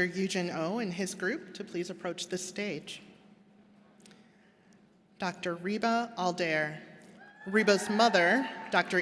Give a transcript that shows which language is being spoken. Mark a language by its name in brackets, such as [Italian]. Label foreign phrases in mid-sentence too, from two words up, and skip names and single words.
[English] Eugen O and his group to please approach the stage. Dr. Reba Aldair. Reba's mother, Dr.